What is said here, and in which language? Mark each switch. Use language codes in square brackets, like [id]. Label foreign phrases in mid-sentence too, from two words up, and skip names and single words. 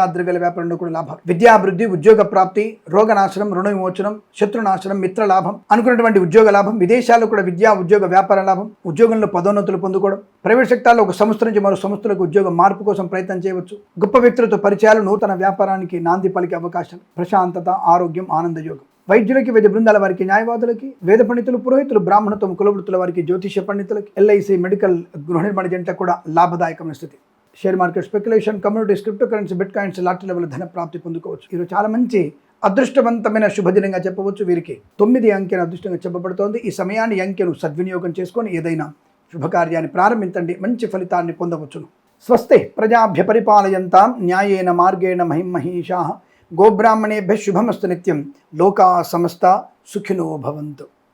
[te] ద్రవ్యాల వ్యాపారంలో కూడా లాభాలు, విద్యాభివృద్ధి, ఉద్యోగ ప్రాప్తి, రోగనాశనం, రుణ విమోచనం, శత్రునాశనం, మిత్ర లాభం, అనుకున్నటువంటి ఉద్యోగ లాభం, విదేశాల్లో కూడా విద్యా, ఉద్యోగ, వ్యాపార లాభం, ఉద్యోగంలో పదోన్నతులు పొందుకోవడం, [en] private sectorలో [te] ఒక సంస్థ నుంచి మరో సంస్థలకు ఉద్యోగ మార్పు కోసం ప్రయత్నం చేయవచ్చు, గొప్ప వ్యక్తులతో పరిచయాలు, నూతన వ్యాపారానికి నాంది పలికే అవకాశం, ప్రశాంతత, ఆరోగ్యం, ఆనంద యోగం, వైద్యులకి, వైద్య బృందాల వారికి, న్యాయవాదులకి, వేద పండితులు, పురోహితులు, బ్రాహ్మణత్వం, కులవృత్తుల వారికి, జ్యోతిష్య పండితులకి, ఎల్ఐసి మెడికల్ గృహిణి ఏజెంట్లకు కూడా లాభదాయకమైన స్థితి. [en] share market speculation, communities, crypto currency, bit coins, lottery level [te] ధన ప్రాప్తి పొందుకోవచ్చు. ఇది చాలా మంచి అదృష్టవంతమైన శుభదినంగా చెప్పవచ్చు. వీరికి 9 అంకెను అదృష్టంగా చెప్పబడుతోంది. ఈ సమయాన్ని, అంకెను సద్వినియోగం చేసుకొని ఏదైనా శుభకార్యాన్ని ప్రారంభించండి, మంచి ఫలితాన్ని పొందవచ్చును. [sa] స్వస్తి ప్రజాభ్య పరిపాలయంతాం న్యాయేన మార్గేణ మహిమహీషాః గోబ్రాహ్మణేభ్యः శుభమస్తు నిత్యం. లోకా సమస్తా సుఖినో భవంతు.